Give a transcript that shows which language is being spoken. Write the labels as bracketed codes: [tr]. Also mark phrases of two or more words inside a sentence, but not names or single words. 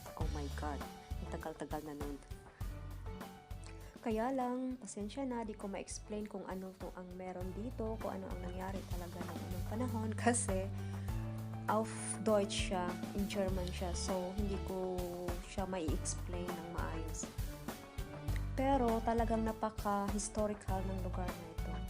[en] Oh my God, [tl] ang tagal-tagal na nun. Kaya lang, pasensya na, di ko ma-explain kung ano to ang meron dito, kung ano ang nangyari talaga noong unang panahon kasi [de] auf Deutsch [tl] siya, [en] in German [tl] siya, so hindi ko siya mai-explain ng maayos. Pero talagang napaka-historical ng lugar na ito.